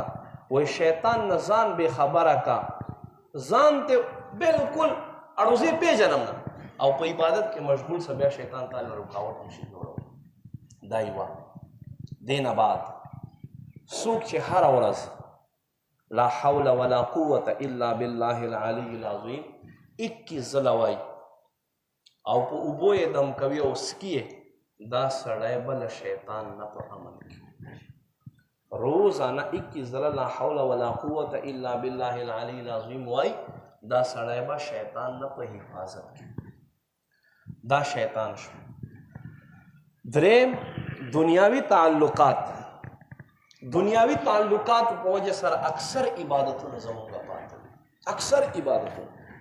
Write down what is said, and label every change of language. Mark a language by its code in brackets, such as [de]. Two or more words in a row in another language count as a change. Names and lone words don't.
[ps] وایي شیطان نه ځان بې خبره کا، ځان ته بلکل اړوزې پېژنم نه، او په عبادت کې مشغول شه، بیا شیطان تا له رکاوټ نشي جوړولی. دا یوه. دې نه بعد څوک چې هره ورځ [ar] لا حول ولا قوة الا بالله العلی العظیم [ps] 21 ځله وایي او په اوبو یې دم کوي او سکي، دا سړی به له شیطان نه په امن کې روزانه 21 ځله [ar] لا حول ولا قوة الا بالله العلی العظیم [ps] وایي، دا سړی به شیطان نه په حفاظت کې. دا شیطان شو. دریم دنیاوی تعلقات. دنیاوی تعلقات په وجه سره اکثر عبادتونه زمونږ پاتې دي، اکثر عبادتونه.